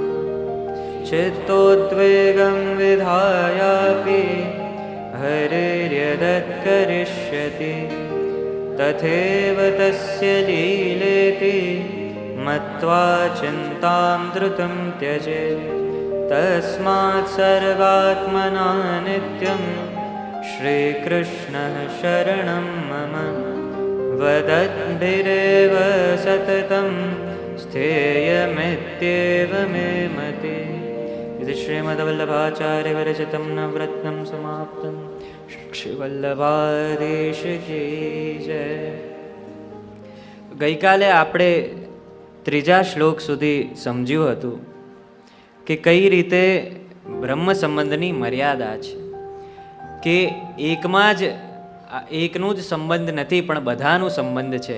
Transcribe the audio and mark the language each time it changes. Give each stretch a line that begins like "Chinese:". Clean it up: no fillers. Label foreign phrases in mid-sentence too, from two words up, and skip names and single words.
Sanskrit: ચિત્તોદ્વેગં વિધાયાપી હરિર્યદત્ કરિષ્યતિ તથૈવ તસ્ય લીલેતિ મત્વા ચિંતાં ધૃતં ત્યજેત તસ્માत् સર્વાત્મના નિત્યં શ્રીકૃષ્ણ શરણં મમ વદદ્ભિરેવ સતતં स्थेयमित्येव मे मते। इति श्रीमद्वल्लभाचार्य विरचितं नवरत्नं समाप्तं।
Hindi: श्री वल्लभाधीश की जय.
Gujarati: ગઈકાલે આપણે ત્રીજા શ્લોક સુધી સમજ્યું હતું કે કઈ રીતે બ્રહ્મ સંબંધની મર્યાદા છે, કે એકમાં જ એકનું જ સંબંધ નથી પણ બધાનું સંબંધ છે.